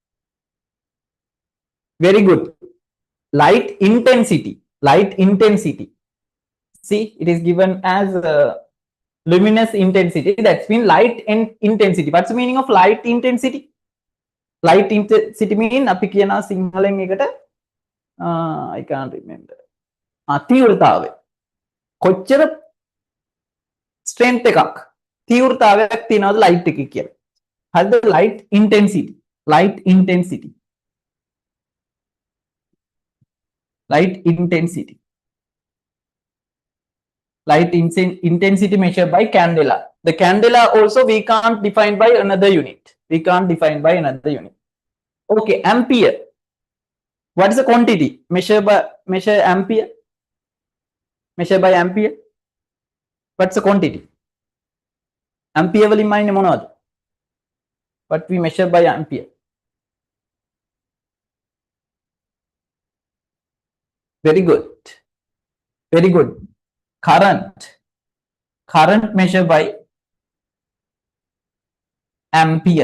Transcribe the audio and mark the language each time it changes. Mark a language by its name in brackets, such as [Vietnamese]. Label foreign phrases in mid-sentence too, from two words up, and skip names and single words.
[English] Very good. Light intensity. See, it is given as luminous intensity. That's mean light intensity. What's the meaning of light intensity? Light intensity mean [Sinhala] අපි කියන සිංහලෙන් එකට [English] I can't remember. [Sinhala] තීව්‍රතාවය කොච්චර strength එකක් තීව්‍රතාවයක් තියනවද light එකේ කියලා. හරිද? [English] light intensity. light intensity. light intensity. light intensity measured by candela. The candela also we can't define by another unit. We can't define by another unit. Okay, ampere. What is the quantity? Measure ampere. Measure by ampere. What's the quantity? Ampere [Sinhala] වලින් මයින්නේ මොනවද? [English] What we measure by ampere? Very good. Very good. Current. Current measured by ampere.